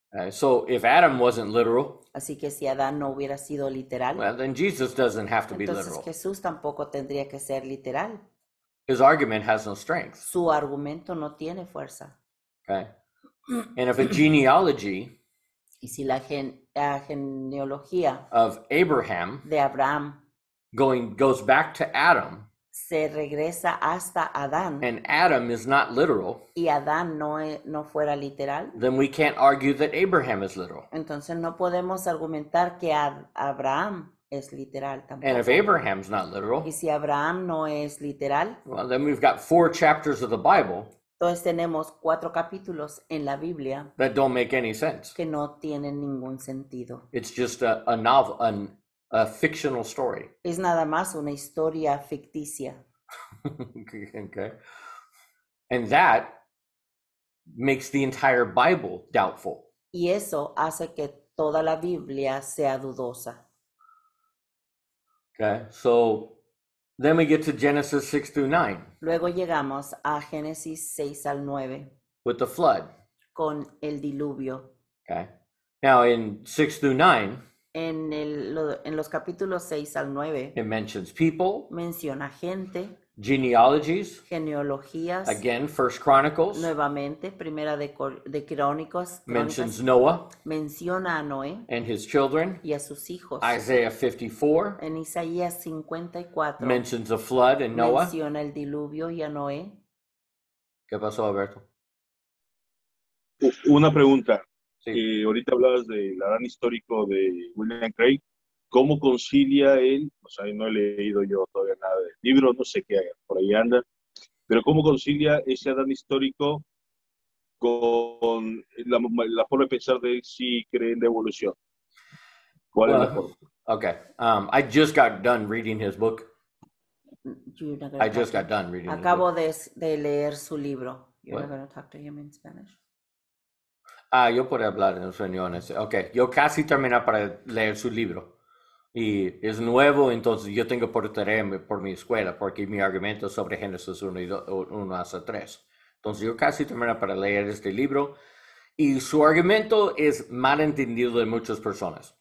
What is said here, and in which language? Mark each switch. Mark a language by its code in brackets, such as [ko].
[en] So if Adam wasn't literal, [es] Así que si Adán no hubiera sido literal, [en] well, then Jesus doesn't have to be [es] entonces [en] literal. [es] Jesús tampoco tendría que ser literal. [en] His argument has no strength. [es] Su argumento no tiene fuerza. [en] Okay? And if a genealogy [es] Y si la genealogía [en] of Abraham [es] de Abraham [en] goes back to Adam, [es] se regresa hasta Adán [en] and Adam is not literal, [es] y Adán no fuera literal, [en] then we can't argue that Abraham is literal. [es] entonces no podemos argumentar que Abraham es literal [en] And if [es] tampoco. [en] Abraham's not literal, [es] Y si Abraham no es literal, [en] well, then we've got 4 chapters of the Bible [es] entonces tenemos 4 capítulos en la Biblia [en] that don't make any sense. [es] que no tienen ningún sentido. [en] It's just a novel, a fictional story. [es] Es nada más una historia ficticia. [en] Okay. And that makes the entire Bible doubtful. [es] Y eso hace que toda la Biblia sea dudosa. [en] Okay. So Then we get to Genesis 6 through 9 [es] Luego llegamos a Génesis 6 al 9 [en] with the flood. [es] con el diluvio. [en] Okay. Now in 6 through 9, [es] En los capítulos 6 al 9 [en] it mentions people, [es] menciona gente, [en] genealogies, [es] genealogías, [en] again, First Chronicles, [es] nuevamente, primera de Crónicas, [en] mentions Noah [es] menciona a Noé [en] and his children. [es] y a sus hijos. [en] Isaiah 54 [es] En Isaías 54 [en] mentions a flood and Noah. [es] menciona el diluvio y a Noé. ¿Qué pasó, Alberto? Una pregunta. Sí. Ahorita hablabas del Adán histórico de William Craig. ¿Cómo concilia él? O sea, no he leído yo todavía nada del libro, no sé qué por ahí anda, pero ¿cómo concilia ese Adán histórico con la forma de pensar de él si cree en la evolución? ¿Cuál es la forma? Okay. [en] I just got done reading his book. You're not gonna I just talk got done reading his book. [es] Acabo de leer su libro. You're [en] What? not going to talk to him in Spanish. [es] Yo puedo hablar en español. Ok, yo casi terminé para leer su libro. Y es nuevo, entonces yo tengo por tarea por mi escuela, porque mi argumento es sobre Génesis 1 hasta 3. Entonces yo casi terminé para leer este libro. Y su argumento es mal entendido de muchas personas.